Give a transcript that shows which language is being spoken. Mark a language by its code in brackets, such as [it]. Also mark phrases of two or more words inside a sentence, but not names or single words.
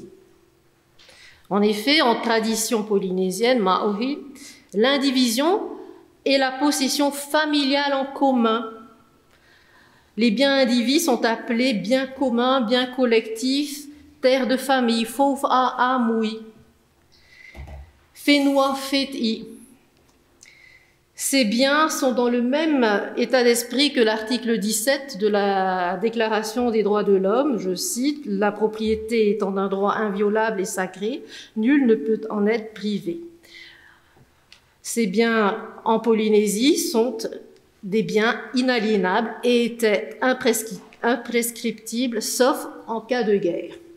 [fr] En effet, en tradition polynésienne, maori, l'indivision est la possession familiale en commun. Les biens indivis sont appelés biens communs, biens collectifs, terres de famille, [ty] fofa amui, whenua wheti. [fr] Ces biens sont dans le même état d'esprit que l'article 17 de la Déclaration des droits de l'homme, je cite, « La propriété étant d'un droit inviolable et sacré, nul ne peut en être privé ». Ces biens en Polynésie sont des biens inaliénables et étaient imprescriptibles, sauf en cas de guerre.